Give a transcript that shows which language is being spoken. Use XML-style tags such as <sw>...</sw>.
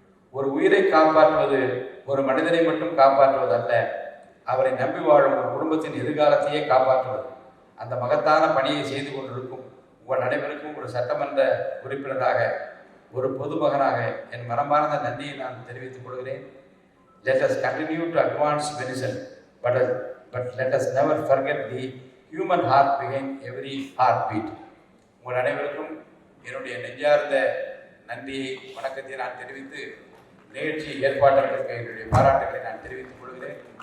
<ta>ஒரு உயிரை காப்பாற்றுவது ஒரு மனிதனை மட்டும் காப்பாற்றுவது அல்ல, அவரை நம்பி வாழும் ஒரு குடும்பத்தின் எதிர்காலத்தையே காப்பாற்றுவது. அந்த மகத்தான பணியை செய்து கொண்டிருக்கும் உங்கள் அனைவருக்கும் ஒரு சட்டமன்ற உறுப்பினராக, ஒரு பொதுமகனாக என் மனமார்ந்த நன்றியை நான் தெரிவித்துக் கொள்கிறேன்.</ta> <en>Let us continue to advance medicine, but let us never forget the human heart behind every heartbeat.</en> <ta>உங்கள் அனைவருக்கும் என்னுடைய நெஞ்சார்ந்த நன்றியை, வணக்கத்தை நான் தெரிவித்து நிகழ்ச்சி ஏற்பாட்டாளர்களுக்கு என்னுடைய பாராட்டுகளை நான் தெரிவித்துக் கொள்கிறேன்.</ta>